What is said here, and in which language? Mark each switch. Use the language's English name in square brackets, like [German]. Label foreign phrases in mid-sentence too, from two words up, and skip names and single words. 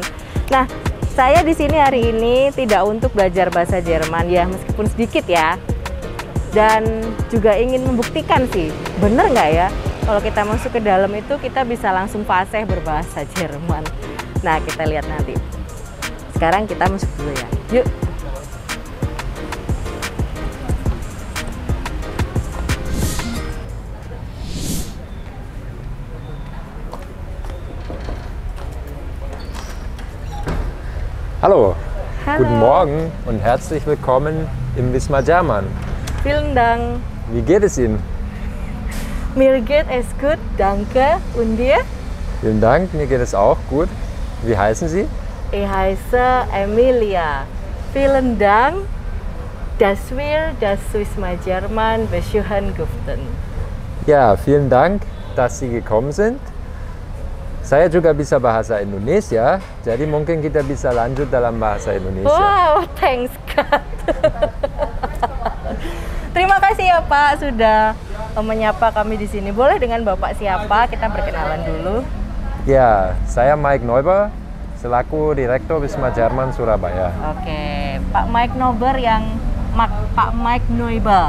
[Indonesian] Nah, saya di sini hari ini tidak untuk belajar bahasa Jerman ya, meskipun sedikit ya. Dan juga ingin membuktikan sih, bener nggak ya? Kalau kita masuk ke dalam itu kita bisa langsung fasih berbahasa Jerman. Nah, kita lihat nanti. Sekarang kita masuk dulu ya. Yuk. [German] Hallo. Hallo. Guten Morgen und herzlich willkommen im Wismar Jerman. Vielen Dank. Wie geht es Ihnen? Mir geht es gut, danke. Und dir? Vielen Dank, mir geht es auch gut. Wie heißen Sie? Ich heiße Emilia. Vielen Dank, dass wir das Wismar Jerman besuchen durften. Ja, vielen Dank, dass Sie gekommen sind. [Indonesian] Saya juga bisa bahasa Indonesia, jadi mungkin kita bisa lanjut dalam bahasa Indonesia. [English] Wow, thanks God. [Indonesian] Terima kasih ya Pak sudah menyapa kami di sini. Boleh dengan Bapak siapa? Kita berkenalan dulu. Ya, saya Mike Neuber, selaku Direktur Wismar Jerman Surabaya. Oke, Pak Mike Neuber Pak Mike Neuber.